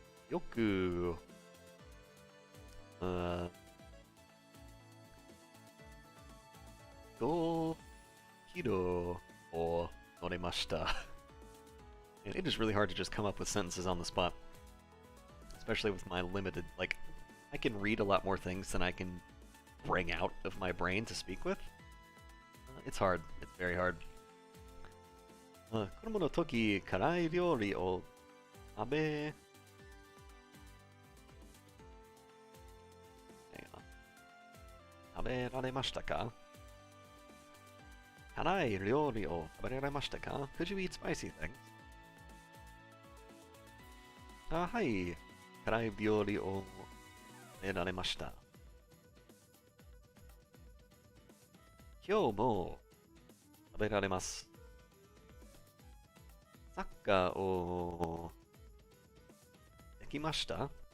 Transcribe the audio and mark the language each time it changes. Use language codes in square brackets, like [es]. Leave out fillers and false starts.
[ja] よく、5キロを乗れました。 [en] And it is really hard to just come up with sentences on the spot. Especially with my limited, like, I can read a lot more things than I can bring out of my brain to speak with. It's hard. It's very hard. [ja] 子供の時、辛い料理を食べられましたか？辛い料理を食べられましたか？ [en] Could you eat spicy things? [ja] はい。辛い料理を食べられました。今日も食べられます。サッカーをできました？